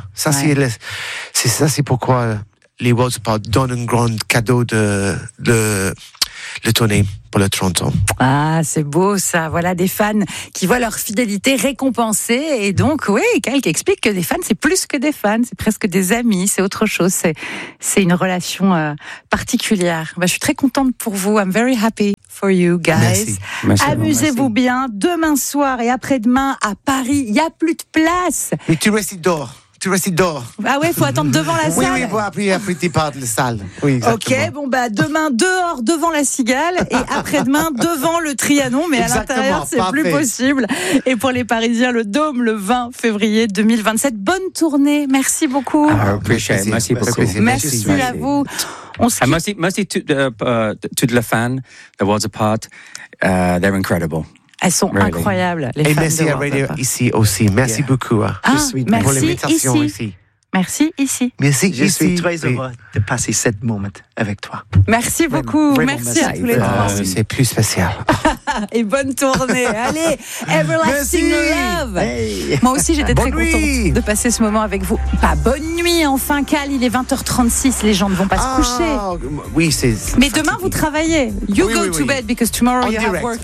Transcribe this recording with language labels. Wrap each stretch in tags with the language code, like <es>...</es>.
<fr>C'est pourquoi les Worlds Apart donnent un grand cadeau de tournée pour le 30 ans. Ah, c'est beau ça. Voilà des fans qui voient leur fidélité récompensée. Et donc, oui, quelqu'un explique que des fans, c'est plus que des fans. C'est presque des amis. C'est autre chose. C'est une relation particulière. Bah, je suis très contente pour vous.</fr> <en>I'm very happy for you guys.</en> <fr>Merci. Amusez-vous bien. Demain soir et après-demain à Paris, il n'y a plus de place. Mais tu restes dehors. Tu restes dehors. Ah ouais, il faut attendre devant la salle. Oui, après tu pars de la salle. Oui, exactement. Ok, bon bah demain dehors devant la Cigale et après-demain devant le Trianon, mais exactement, à l'intérieur c'est parfait. Plus possible. Et pour les Parisiens, le Dôme le 20 février 2027. Bonne tournée, merci beaucoup. Merci beaucoup. Merci à vous. Merci à toutes les fans,</fr> <en>The Worlds Apart, they're incredible.</en> <fr>Elles sont incroyables, les femmes. Et merci à Radio ici aussi. Merci beaucoup. Ah, merci pour l'invitation ici. Merci ici. Merci ici. Je suis très heureux de passer cette moment avec toi. Merci beaucoup. Merci à tous les trois. C'est plus spécial. Et bonne tournée. Allez, Everlasting Merci. Love. Hey. Moi aussi, j'étais bonne très nuit. Contente de passer ce moment avec vous. Bah, bonne nuit, enfin, Cal. Il est 20h36. Les gens ne vont pas se coucher. Oui, c'est. Mais fatigué. Demain, vous travaillez.</fr> <en>You go to bed because tomorrow you have work.</en>